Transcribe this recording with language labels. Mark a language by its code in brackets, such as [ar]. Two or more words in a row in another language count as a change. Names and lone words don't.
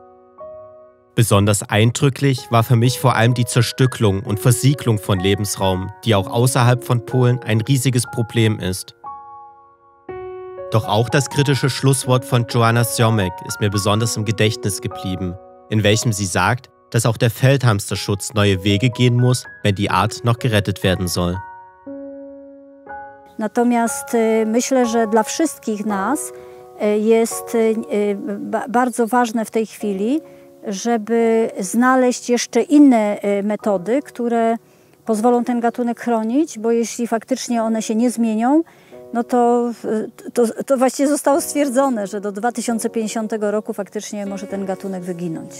[de] Besonders eindrücklich war für mich vor allem die Zerstückelung und Versiegelung von Lebensraum, die auch außerhalb von Polen ein riesiges Problem ist. Doch auch das kritische Schlusswort von Joanna Siomek ist mir besonders im Gedächtnis geblieben, in welchem sie sagt, dass auch der Feldhamsterschutz neue Wege gehen muss, wenn die Art noch gerettet werden soll. [pl] Natomiast myślę, że dla wszystkich nas jest bardzo ważne w tej chwili, żeby znaleźć jeszcze inne metody, które pozwolą ten gatunek chronić, bo jeśli faktycznie one się nie zmienią, no to właściwie zostało stwierdzone, że do 2050 roku faktycznie może ten gatunek wyginąć.